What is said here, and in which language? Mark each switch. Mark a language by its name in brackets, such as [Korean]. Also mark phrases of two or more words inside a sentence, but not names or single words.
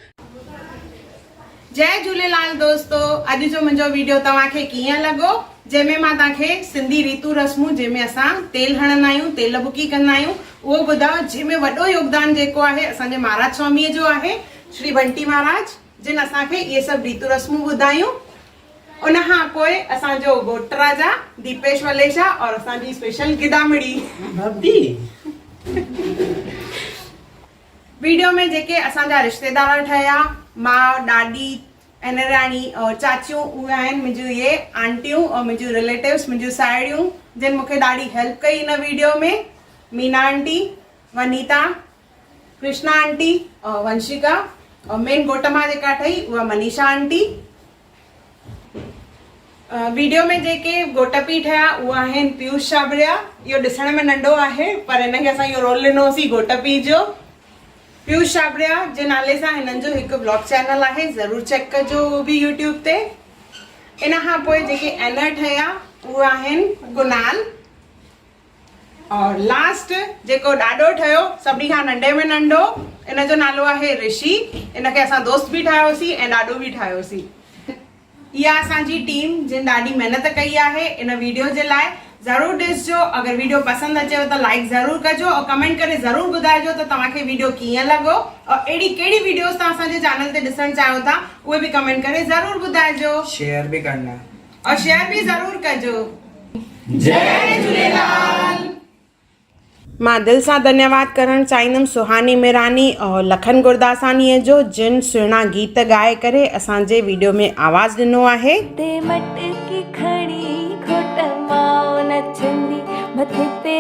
[Sindhi] जय झूलेलाल दोस्तो, अॼु जो मुंहिंजो वीडियो तव्हांखे कीअं लॻो, जंहिंमें मां तव्हांखे सिंधी रीतू रस्मूं जंहिंमें असां तेल हणंदा आहियूं, तेल बुकी कंदा आहियूं, उहो ॿुधायो। जंहिंमें वॾो योगदान जेको आहे असांजे महाराज स्वामीअ जो आहे, श्री बंटी महाराज जिन असांखे इहे सभु रीतू रस्मूं ॿुधायूं। उन खां पोइ असांजो घोट राजा दीपेश वलेशा और असांजी स्पेशल गिदामिड़ी वीडियो में जेके असांजा रिश्तेदार ठहिया, मां ॾाॾी एनराणी और चाचियूं, उहे आहिनि मुंहिंजूं इहे आंटियूं और मुंहिंजूं रिलेटिव्स, मुंहिंजूं साहेड़ियूं जिन मूंखे ॾाढी हेल्प कई इन वीडियो में। मीना आंटी, वनीता, कृष्णा आंटी और वंशिका और मेन घोट मां जेका ठही उहा मनीषा आंटी। वीडियो में जेके घोट पीउ ठहिया उहे आहिनि पीयूष छाबरिया। इहो ॾिसण में नंढो आहे पर हिनखे असां इहो रोल ॾिनोसीं घोट पीउ जो। पीयूष छाबरिया जे नाले सां हिननि जो हिकु [English] blog channel [Sindhi] आहे, ज़रूरु चेक कजो उहो बि यूट्यूब ते। इन खां पोइ जेके एनर ठहिया उहे आहिनि कुनाल और लास्ट जेको ॾाढो ठहियो सभिनी खां नंढे में नंढो, इन जो नालो आहे ऋषि। इनखे असां दोस्त बि ठाहियोसीं ऐं ॾाढो बि ठाहियोसीं। इहा असांजी टीम जिन ॾाढी महिनत कई आहे इन वीडियो जे लाइ। ज़रूरु ॾिसजो। अगरि वीडियो पसंदि अचेव त लाइक ज़रूरु कजो और कमेंट करे ज़रूरु ॿुधाइजो त तव्हांखे वीडियो कीअं लॻो और अहिड़ी कहिड़ी वीडियोस तव्हां असांजे चैनल ते ॾिसणु चाहियो था उहे बि कमेंट करे ज़रूरु ॿुधाइजो [Hindi] शेयर भी करना [Sindhi] और शेयर भी ज़रूरु कजो। जय झूलेलाल। मां दिलि सां धन्यवाद करणु चाहींदमि सुहानी मिरानी और लखन गुरदासानीअ जो जिन सुहिणा गीत ॻाए करे असांजे वीडियो में आवाज़ ॾिनो आहे। ते मटकी खणी घोट मां नचंदी मथे ते